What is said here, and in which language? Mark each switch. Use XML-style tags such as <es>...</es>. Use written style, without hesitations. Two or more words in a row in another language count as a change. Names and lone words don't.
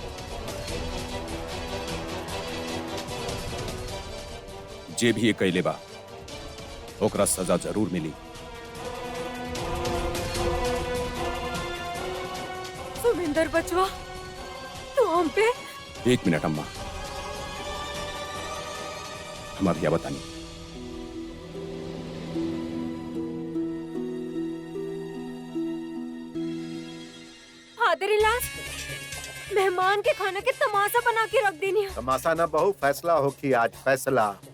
<bho>जे भी ये कहले बा, ओकरा सजा जरूर मिली। सुमिंदर बचवा, तू हम पे। 1 मिनट अम्मा, हम अभी बतानी।</bho> <en>फादर-इन-लॉ,</en> <bho>मेहमान के खाना के तमाशा बना के रख देनी है। तमाशा ना बहु, फैसला होगी आज, फैसला।</bho>